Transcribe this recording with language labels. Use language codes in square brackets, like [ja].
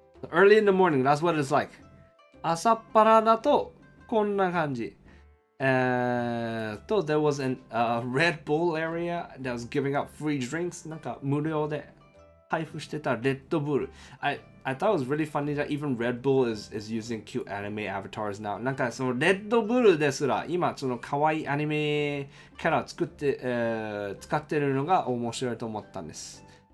[en] Early in the morning, that's what it's like. [ja] 朝っぱらだとこんな感じ。 [en] there was a Red Bull area that was giving out free drinks. [ja] なんか無料で配布してたレッドブル。 [en] I thought it was really funny that even Red Bull is using cute anime avatars now. [ja] なんかそのレッドブルですら今その可愛いアニメキャラを使ってるのが面白いと思ったんです。